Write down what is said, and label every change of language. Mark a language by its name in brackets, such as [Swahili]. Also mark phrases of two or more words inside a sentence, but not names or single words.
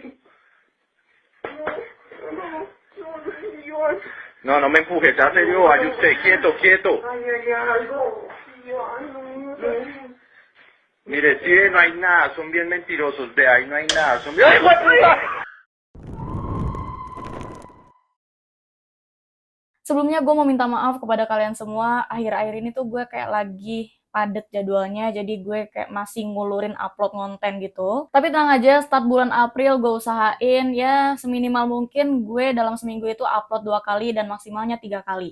[Spanish] No, no me empujes, sea serio, vaya usted, quieto, quieto. Ay, algo. Mire, sí, no hay nada, son bien mentirosos, de ahí no hay nada, son bien... ¡Ay, puta! [Indonesian] Sebelumnya gue mau minta maaf kepada kalian semua, akhir-akhir ini tuh gue kayak lagi padet jadwalnya, jadi gue kayak masih ngulurin upload konten gitu. Tapi tenang aja, start bulan April gue usahain ya seminimal mungkin gue dalam seminggu itu upload 2 kali dan maksimalnya 3 kali.